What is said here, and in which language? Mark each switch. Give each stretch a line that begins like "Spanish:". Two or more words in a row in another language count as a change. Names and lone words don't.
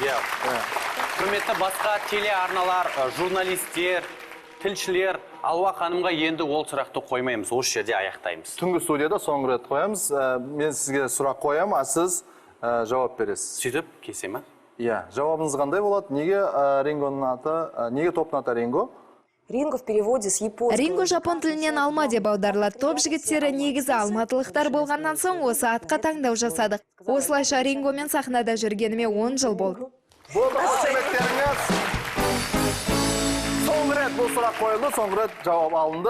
Kazakh: Құрметті басқа телеарналар, журналистер, тілшілер, Алуа ханымға енді ол сұрақты қоймаймыз, осы жерде аяқтаймыз. Түнгі студияда соңғы рет қоямыз. Мен сізге сұрақ қоям, сіз жауап бересіз. Сөйтіп, кесе ма? Жауабыңыз қандай болады? Неге Рингоның аты, неге топтың аты Ринго?
Russian: Ринго в переводе с японского.
Kazakh: Ринго жапон тілінен алма деп аударылады. Топ жігіттері негізі алматылықтар болғаннан соң осы атқа таңдау жасадық. Осылайша Рингомен сахнада жүргеніме 10 жыл болды. Болды, қошеметтеріңіз. Соңғы рет бұл сұрақ қойылды, соңғы рет жауап алынды.